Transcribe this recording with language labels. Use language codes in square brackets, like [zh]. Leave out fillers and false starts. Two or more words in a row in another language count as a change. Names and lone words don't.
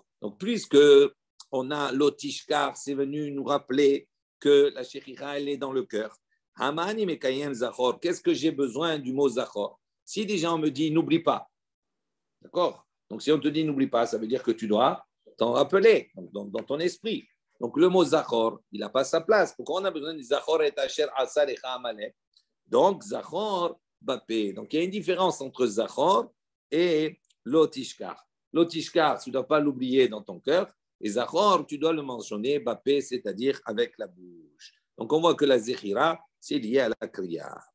[fr] Donc puisque on a Lotishka, c'est venu nous rappeler que la shechira, elle est dans le cœur. [he] המני מקיים זכור. [fr] Qu'est-ce que j'ai besoin du mot zachor? Si des gens me disent n'oublie pas, d'accord? Donc si on te dit n'oublie pas, ça veut dire que tu dois t'en rappeler dans ton esprit. Donc le mot zachor, il n'a pas sa place. Pourquoi on a besoin du [he] זכור את אשר עשה לך עמלק? Donc זכור בפה. [fr] Donc il y a une différence entre zachor et lotishkar. Lotishkar, tu ne dois pas l'oublier dans ton cœur. Et Zachor, tu dois le mentionner, Bapé, c'est-à-dire avec la bouche. Donc, on voit que la Zechira, c'est lié à la Kriya.